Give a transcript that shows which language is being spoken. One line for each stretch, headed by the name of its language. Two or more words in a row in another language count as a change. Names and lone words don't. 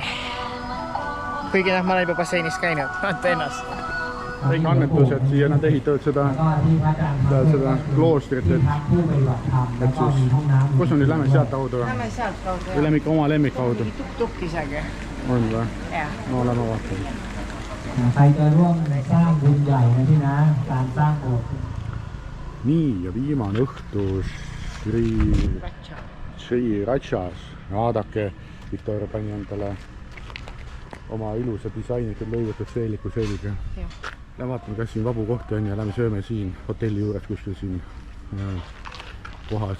Estonian: Kuigi ma olen juba basseinis käinud, vaata ennast. Kõik annetused siia nad ehitavad seda kloostrit, et siis, kus on nüüd lähme sealt kaudu? Lähme sealt kaudu, jah. Või lähme ikka oma lemmik kaudu? Tuk-tuk isegi. On või? Jah. No lähme vaatame.
Thai: ใครจะร่วมสร้างบุญใหญ่นะพี่นะการสร้างโบสถ์
Estonian: Nii, ja viimane õhtu Sri Ratchas. Vaadake, Victoria pani endale oma ilusa disainitud lõivutud seeliku selga. Lähme vaatame, kas siin vabu kohti on ja lähme sööme siin hotelli juures kuskil siin kohas.